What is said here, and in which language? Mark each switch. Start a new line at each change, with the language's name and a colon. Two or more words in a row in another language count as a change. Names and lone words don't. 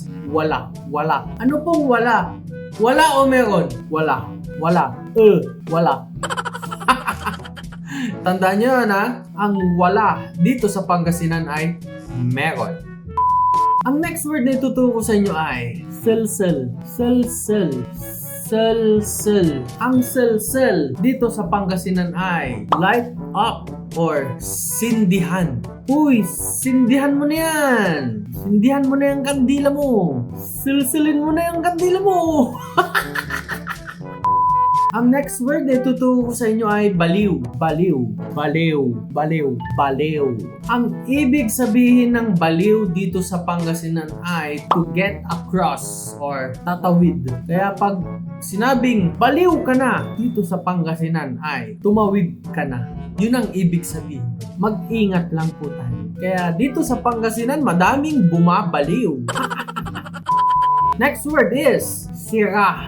Filipino: Wala. Wala. Ano pong wala? Wala o meron? Wala. Wala. Wala. Tandaan nyo na, ang wala dito sa Pangasinan ay meron. Ang
English: next word
Filipino: na ituturo ko sa inyo ay sel-sel. Sel-sel. Sel-sel. Ang sel-sel dito sa Pangasinan ay
English: light up
Filipino: or sindihan. Uy, sindihan mo na yan. Sindihan mo na yung kandila mo. Silsilin mo na yung kandila mo. Ang
English: next word
Filipino: na ituturo ko sa inyo ay baliw. Baliw. Baliw. Baliw. Baliw. Ang ibig sabihin ng baliw dito sa Pangasinan ay
English: to get across
Filipino: or tatawid. Kaya pag sinabing baliw ka na dito sa Pangasinan ay tumawid ka na. Yun ang ibig sabihin. Mag-ingat lang po tayo. Kaya dito sa Pangasinan, madaming bumabaliw.
English: Next word is sira.